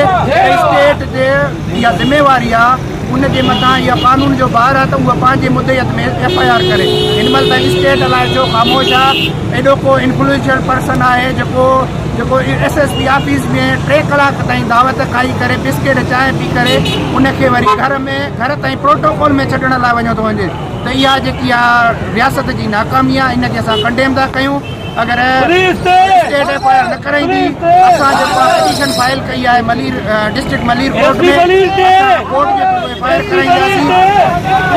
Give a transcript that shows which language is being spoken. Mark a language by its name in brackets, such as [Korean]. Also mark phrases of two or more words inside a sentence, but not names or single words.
[Sindhi] स्टेट जे इहा ज़िम्मेवारी आहे, उनजे मथां इहा कानून जो ॿार आहे त उहा पंहिंजे मुद्दत में FIR करे। हिन महिल त स्टेट अलाए जो ख़ामोश आहे। एॾो को [English] influential person [Sindhi] आहे जेको जो [English] SSP office [Sindhi] में 3 कलाक ताईं दावत खाई करे बिस्किट चाय पी करे उनके वरी घर ताईं प्रोटोकॉल में छॾण लाइ वञो थो वञे। त इहा जेकी आहे रियासत जी नाकामी आहे, इनखे असां कंडेम था कयूं। अगर स्टेट एफआईआर न कराईंदी असां जेको [English] petition file [Sindhi] कई आहे डिस्ट्रिक्ट मलीर कोर्ट में कोर्ट जे एफआईआर कराईंदासीं।